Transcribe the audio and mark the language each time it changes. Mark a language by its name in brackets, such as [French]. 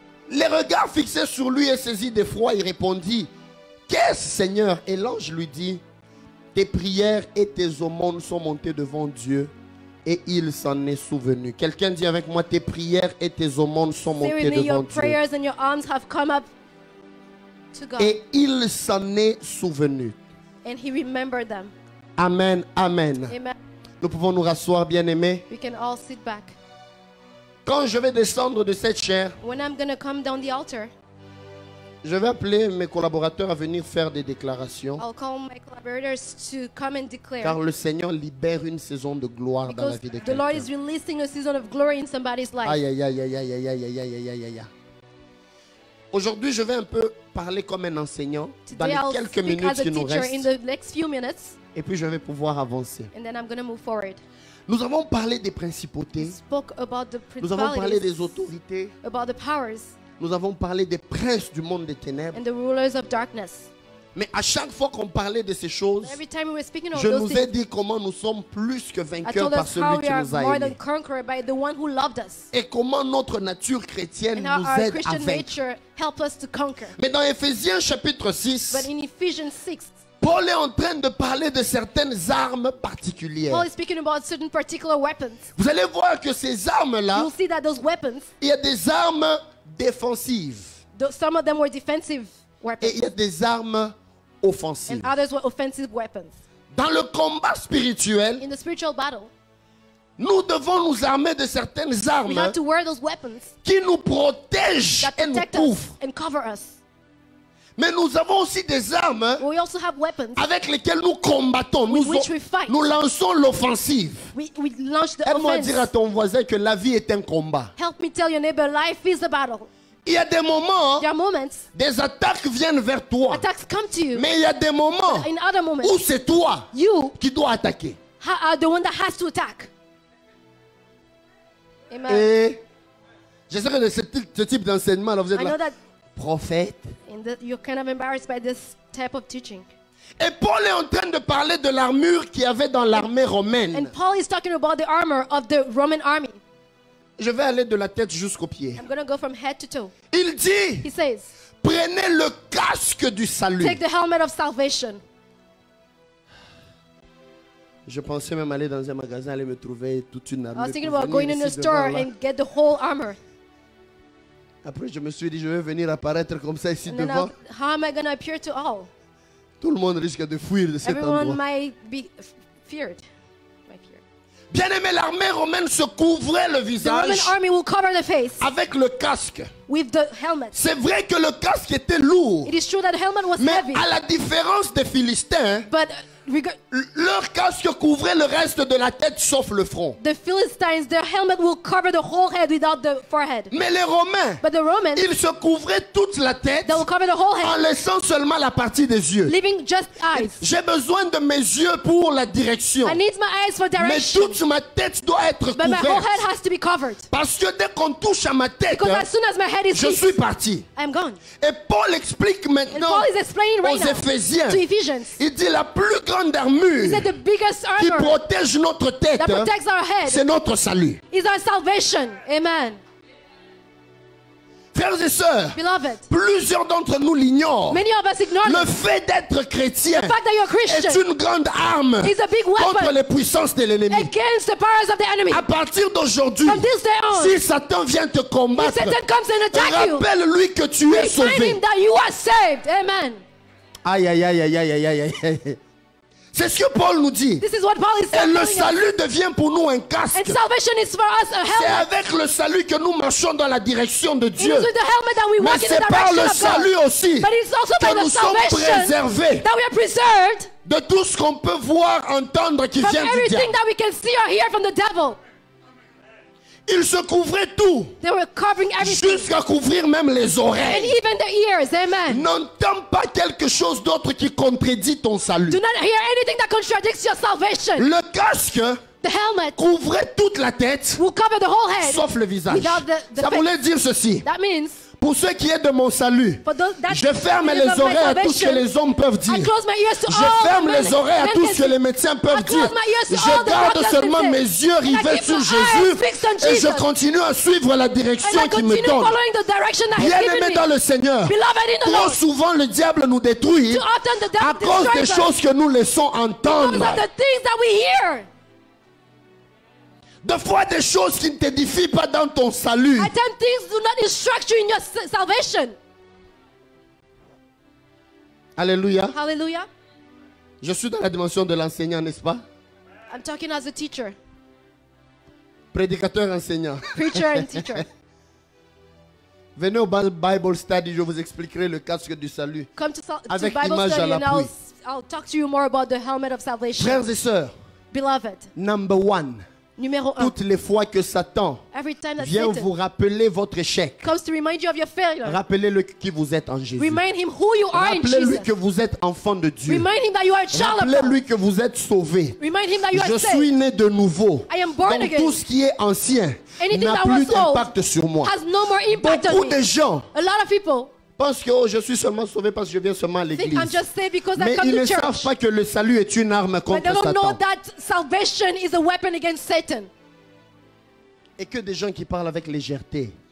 [French] Les regards fixés sur lui et saisi d'effroi, il répondit, qu'est-ce Seigneur? Et l'ange lui dit, tes prières et tes aumônes sont montées devant Dieu et il s'en est souvenu. Quelqu'un dit avec moi, tes prières et tes aumônes sont [English] Say [French] montées [English] with me, [French] devant [English] your [French] Dieu. [English] prayers and your alms have come up to God. [French] Et il s'en est souvenu. [English] And he remembered them. Amen, amen. Amen. [French] Nous pouvons nous rasseoir, bien-aimés. [English] We can all sit back. [French] Quand je vais descendre de cette chaire, [English] When I'm going to come down the altar, [French] je vais appeler mes collaborateurs à venir faire des déclarations. [English] I'll call my collaborators to come and declare. [French] Car le Seigneur libère une saison de gloire dans la [English] Because [French] vie de [English] the Lord [French] quelqu'un. [English] is releasing a season of glory in somebody's life. [French] Aïe, aïe, aïe, aïe, aïe, aïe, aïe, aïe, aïe, aïe, aïe, aïe. Aujourd'hui, je vais un peu parler comme un enseignant dans [English] Today [French] les [English] I'll [French] quelques [English] speak [French] minutes [English] as a [French] qui nous [English] teacher in [French] restent. [English] the next few minutes, [French] Et puis, je vais pouvoir avancer. [English] and then I'm going to move forward. [French] Nous avons parlé des [English] We [French] principautés. [English] spoke about the [French] Nous avons parlé des [English] principalities, [French] autorités. [English] about the powers, [French] Nous avons parlé des princes du monde des ténèbres. [English] and the rulers of darkness. [French] Mais à chaque fois qu'on parlait de ces choses, [English] Every time we were speaking of [French] je [English] those [French] nous ai [English] things, [French] dit comment nous sommes plus que [English] I [French] vainqueurs [English] told [French] par [English] us [French] celui [English] how we [French] qui [English] are [French] nous a [English] more than [French] aimés. [English] conqueror by the one who loved us. [French] Et comment notre nature chrétienne [English] And how [French] nous [English] our [French] aide à [English] Christian [French] vaincre. [English] nature help us to conquer. [French] Mais dans Éphésiens chapitre 6, [English] But in Ephesians 6, [French] Paul est en train de parler de certaines armes particulières. [English] Paul is speaking about certain particular weapons. [French] Vous allez voir que ces armes-là, [English] You'll see that those weapons, [French] il y a des armes défensives [English] some of them were defensive [French] et [English] weapons, [French] il y a des armes offensives. [English] and others were offensive weapons. [French] Dans le combat spirituel, [English] In the spiritual battle, [French] nous devons nous armer de certaines [English] we [French] armes [English] have to wear those weapons [French] qui nous protègent [English] that [French] et nous [English] protect us [French] couvrent. [English] and cover us. [French] Mais nous avons aussi des armes [English] But we also have weapons. [French] avec lesquelles nous combattons. [English] With which we fight. [French] Nous lançons l'offensive. [English] We launch the [French] Aide-moi à dire à [English] offense. [French] ton voisin que la vie est un combat. [English] Help me tell your neighbor, life is a battle. [French] Il y a des moments, [English] There are moments [French] des attaques viennent vers toi. [English] attacks come to you. [French] Mais il y a des moments [English] In other moments, [French] où c'est toi [English] you [French] qui dois attaquer. [English] are the one that has to attack. Amen. [French] Et je sais que de ce type d'enseignement, là, vous êtes [English] I know [French] là, [English] that [French] prophète. [English] you're kind of embarrassed by this type of teaching. [French] Et Paul est en train de parler de l'armure qu'il y avait dans l'armée romaine. [English] And Paul is talking about the armor of the Roman army. [French] Je vais aller de la tête jusqu'aux pieds. [English] I'm going to go from head to toe. [French] Il dit, [English] He says, [French] prenez le casque du salut. [English] take the helmet of salvation. [French] Je pensais même aller dans un magasin, aller me trouver toute une [English] I [French] armure. [English] was thinking [French] pour [English] about [French] venir [English] going in a [French] ici [English] store [French] devant, là. [English] and get the whole armor. [French] Après, je me suis dit, je vais venir apparaître comme ça ici [English] And then [French] devant. [English] how am I going to appear to all? [French] Tout le monde risque de fuir de cet [English] Everyone [French] endroit. [English] might be feared. [French] Bien aimé, l'armée romaine se couvrait le [English] The Roman [French] visage [English] army will cover the face [French] avec le casque. [English] with the helmet. [French] C'est vrai que le casque était lourd, [English] It is true that the helmet was [French] mais [English] heavy, [French] à la différence des Philistins, [English] but [French] leur casque couvrait le reste de la tête sauf le front. [English] the Philistines, their helmet will cover the whole head without the forehead. [French] Mais les Romains, [English] But the Romans, [French] ils se couvraient toute la tête [English] they will cover the whole [French] en [English] head, [French] laissant seulement la partie des yeux. [English] leaving just eyes. [French] J'ai besoin de mes yeux pour la direction. [English] I need my eyes for [French] Mais [English] direction, [French] toute ma tête doit être [English] but my whole [French] couverte. [English] head has to be covered. [French] Parce que dès qu'on touche à ma tête, [English] Because as soon as my head is [French] je [English] hit, [French] suis parti. [English] I'm gone. [French] Et Paul explique [English] And [French] maintenant [English] Paul is explaining right [French] aux [English] now [French] Éphésiens. [English] to Ephesians. [French] Il dit la plus grande [English] He [French] armure [English] said the biggest [French] qui [English] armor [French] protège notre tête, [English] that protects our head [French] c'est notre salut. [English] is our salvation. Amen. [French] Frères et sœurs, [English] Beloved, [French] plusieurs d'entre nous l'ignorent. [English] many of us ignore [French] Le [English] this. [French] fait d'être chrétien [English] The fact that you're a [French] est [English] Christian [French] une grande arme [English] is a big [French] contre [English] weapon [French] les puissances de l'ennemi. [English] against the powers of the enemy. [French] À partir d'aujourd'hui, [English] From this day on, [French] si Satan vient te [English] if [French] combattre, [English] Satan comes and attacks you, [French] rappelle-lui que tu es [English] remind [French] sauvé. [English] him that you are saved. Amen. [French] Aïe, aïe, aïe, aïe, aïe, aïe, aïe, aïe. C'est ce que Paul nous dit. [English] This is what Paul is [French] Et [English] telling [French] le [English] us. [French] salut devient pour nous un casque. [English] And salvation is for us a [French] C'est [English] helmet. [French] avec le salut que nous marchons dans la direction de [English] It [French] Dieu. [English] is with the helmet that we [French] Mais [English] walk in [French] c'est [English] the [French] par [English] direction [French] le [English] of God. [French] salut aussi [English] But it's also by [French] que [English] the [French] nous sommes [English] salvation [French] préservés [English] that we are preserved [French] de tout ce qu'on peut voir, entendre qui [English] from [French] vient du [English] everything [French] diable. [English] that we can see or hear from the devil. [French] Ils se couvraient tout, [English] They were covering everything, [French] jusqu'à couvrir même les [English] and [French] oreilles. [English] even the ears. Amen. [French] N'entends pas quelque chose d'autre qui contredit ton salut. [English] Do not hear anything that contradicts your salvation. [French] Le casque [English] The helmet [French] couvrait toute la tête, [English] will cover the whole head. [French] sauf le visage. [English] Without the [French] Ça [English] face. [French] voulait dire ceci. [English] That means [French] Pour ce qui est de mon salut, [English] for those that [French] je ferme [English] is [French] les [English] of my [French] oreilles à tout ce que [English] salvation, [French] les hommes peuvent dire. [English] I close my ears to [French] Je [English] all [French] ferme [English] the men- [French] les oreilles à [English] men [French] tout [English] can [French] ce que [English] see. [French] les médecins peuvent [English] I close [French] dire. [English] my ears to all [French] Je [English] the [French] garde [English] doctors [French] seulement [English] can say. [French] mes yeux [English] And I [French] rivés [English] keep [French] sur [English] my [French] Jésus [English] eyes fixed on [French] et je [English] Jesus. [French] continue à suivre la direction [English] And I [French] qu'il me [English] continue [French] donne. [English] following the direction that He's [French] Bien [English] given [French] aimé [English] me. [French] dans le Seigneur, [English] Beloved in the [French] trop [English] Lord, [French] souvent le diable nous détruit [English] too often the [French] à [English] devil [French] cause des [English] destroys us [French] choses que nous laissons [English] because [French] entendre. [English] of the things that we hear. [French] Des fois des choses qui ne t'édifient pas dans ton salut. [English] At times things do not instruct you in your salvation. [French] Alléluia. [English] Hallelujah. [French] Je suis dans la dimension de l'enseignant, n'est-ce pas? [English] I'm talking as a teacher, [French] Prédicateur enseignant. [English] preacher and teacher. [French] Venez au Bible Study, je vous expliquerai le casque du salut. [English] Come to [French] Avec [English] Bible [French] image à [English] study and [French] l'appui. [English] I'll talk to you more about the helmet of salvation. [French] Frères et sœurs, [English] Beloved, number one, [French] numéro 1. toutes les fois que Satan [English] Every time that [French] vient [English] Satan [French] vous rappeler votre échec, [English] comes to remind you of your failure, [French] rappelez-le qui vous êtes en Jésus. [English] remind him who you are in [French] Rappelez-lui [English] Jesus. [French] que vous êtes enfant de Dieu. [English] Remind him that you are a child of God. [French] Rappelez-lui que vous êtes sauvé. [English] Remind him that you [French] Je [English] are [French] suis [English] saved. [French] né de nouveau. [English] I am born [French] Donc [English] again. [French] tout ce qui est ancien [English] Anything [French] n'a [English] that [French] plus [English] was old [French] d'impact sur moi. [English] has no more impact [French] Beaucoup [English] on [French] de [English] me. [French] gens [English] A lot of people [French] pensent que oh, je suis seulement sauvé parce que je viens seulement à [English] think [French] l'église. [English] I'm just saved because I [French] Mais [English] come [French] ils [English] to [French] ne savent [English] church. [French] pas que le salut est une arme [English] But [French] contre [English] they don't know [French] Satan. [English] that salvation is a weapon against Satan. [French] Et que des gens qui parlent avec légèreté.